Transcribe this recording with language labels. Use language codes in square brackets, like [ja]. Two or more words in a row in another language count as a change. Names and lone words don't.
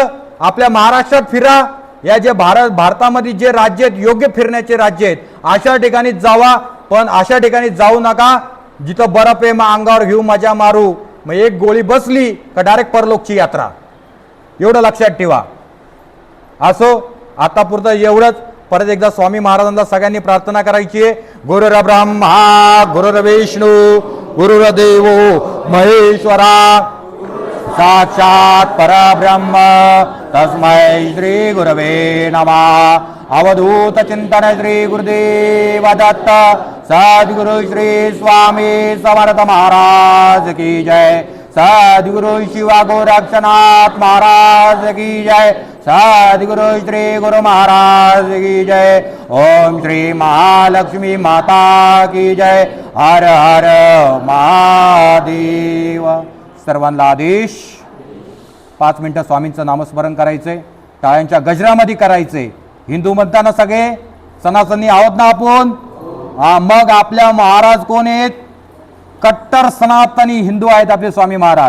[mr] आपल्या महाराष्ट्रात फिरा, या जे भारतामध्ये जे राज्य आहेत योग्य फिरण्याचे राज्य आहेत अशा ठिकाणी जावा. पण अशा ठिकाणी जाऊ नका जिथं बर्फ आहे, मग अंगावर घेऊ मजा मारू, मग एक गोळी बसली का डायरेक्ट परलोकची यात्रा. एवढं लक्षात ठेवा. असो, आतापुरतं एवढंच. परत एकदा स्वामी महाराजांना सगळ्यांनी प्रार्थना करायची आहे. [sa] गुरुर ब्रह्मा गुरुर विष्णू गुरुर्देव महेश्वरा साक्षात परब्रह्म तस्मै श्री गुरवे नमः. [mr] अवधूत चिंतन श्री गुरुदेव दत्त. सद्गुरु श्री स्वामी समर्थ महाराज की जय. सद्गुरु शिवा गोरक्षनाथ महाराज की जय. सद्गुरु श्री गुरु महाराज की जय. ओम श्री महालक्ष्मी माता की जय. हर हर महादेव. सर्वांना आदेश 5 मिनिटं स्वामींचं नामस्मरण करायचंय, टाळ्यांच्या गजरामध्ये करायचंय. हिंदू म्हणताना सगळे सनातनी आहोत ना आपण. मग आपल्या महाराज कोण आहेत? कट्टर सनातनी हिंदू आहेत आपले स्वामी महाराज.